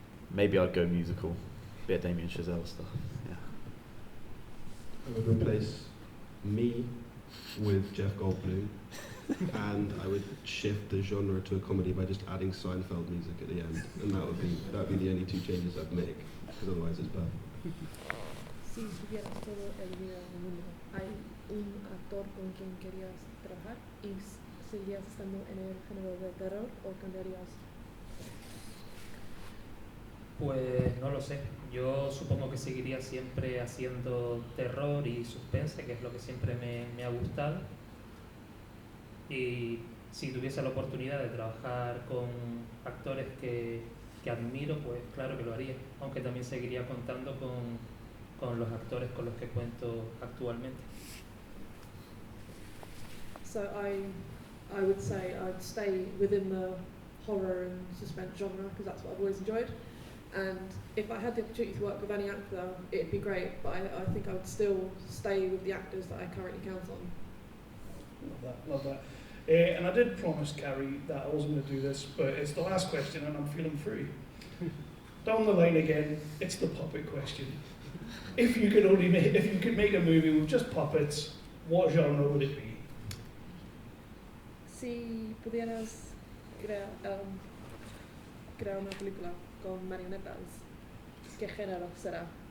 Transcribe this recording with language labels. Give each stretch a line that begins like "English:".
English: Maybe I'd go musical, bit of Damien Chazelle stuff. Yeah. I would replace me with Jeff Goldblum, and I would shift the genre to a comedy by just adding Seinfeld music at the end, and that would be the only two changes I'd make, because otherwise it's bad.
Spanish: Si tuvieras todo el dinero del mundo, ¿hay un actor con quien querías trabajar y seguirías estando en el género de terror o cambiarías? Pues no lo sé. Yo supongo que seguiría siempre haciendo terror y suspense, que es lo que siempre me ha gustado. Y si tuviese la oportunidad de trabajar con actores que admiro, pues claro que lo haría. Aunque también seguiría contando con los actores con los que cuento actualmente.
English: So I would say I'd stay within the horror and suspense genre because that's what I've always enjoyed. And if I had the opportunity to work with any actor, it'd be great, but I think I would still stay with the actors that I currently count on. Love that. And I did promise Carrie that I wasn't going to do this, but it's the last question and I'm feeling free. Down the line again, it's the puppet question. If you could make a movie with just puppets, what genre would it be? Si pudieras crear una película con marionetas, ¿qué género será?